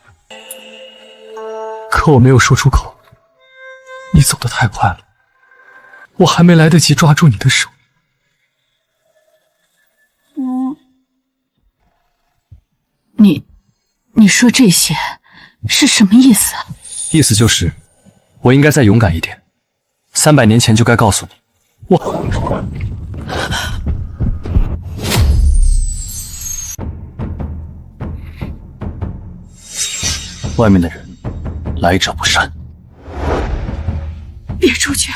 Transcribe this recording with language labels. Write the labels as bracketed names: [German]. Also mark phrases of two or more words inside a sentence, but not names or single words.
[Chinese] 可我沒有說出口，你走得太快了，我還沒來得及抓住你的手。你說這些是什麼意思？意思就是我應該再勇敢一點，300年前就該告訴你，外面的人來者不善。別出去！